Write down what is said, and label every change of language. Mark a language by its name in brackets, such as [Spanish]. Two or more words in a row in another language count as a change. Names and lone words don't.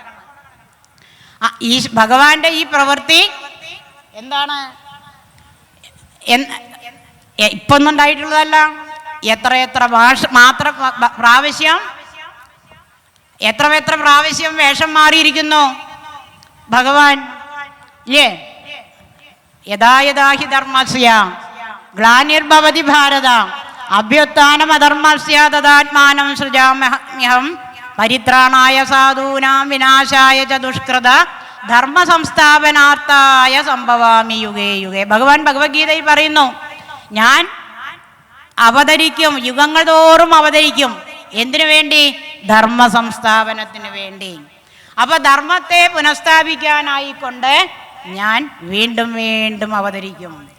[Malayalam] ഭഗവാന്റെ ഈ പ്രവൃത്തി എന്താണ്? ഇപ്പൊന്നും ഉണ്ടായിട്ടുള്ളതല്ല. എത്ര പ്രാവശ്യം വേഷം മാറിയിരിക്കുന്നു ഭഗവാൻ ഇല്ലേ? [Sanskrit] യഥാ ഹി ധർമ്മസ്യ ഗ്ലാനിർഭവതി ഭാരത അഭ്യുത്ഥാനം അധർമ്മസ്യ തദാത്മാനം സൃജാമ്യഹം പരിത്രാണായ സാധൂനാം വിനാശായ ച ദുഷ്കൃത ധർമ്മ സംസ്ഥാപനാർത്ഥായ സംഭവാമി യുഗേ യുഗേ. [Malayalam] ഭഗവാൻ ഭഗവത്ഗീതയിൽ പറയുന്നു, ഞാൻ അവതരിക്കും, യുഗങ്ങൾ തോറും അവതരിക്കും. എന്തിനു വേണ്ടി? ധർമ്മ സംസ്ഥാപനത്തിന് വേണ്ടി. അപ്പൊ ധർമ്മത്തെ പുനഃസ്ഥാപിക്കാനായിക്കൊണ്ട് ഞാൻ വീണ്ടും വീണ്ടും അവതരിക്കും.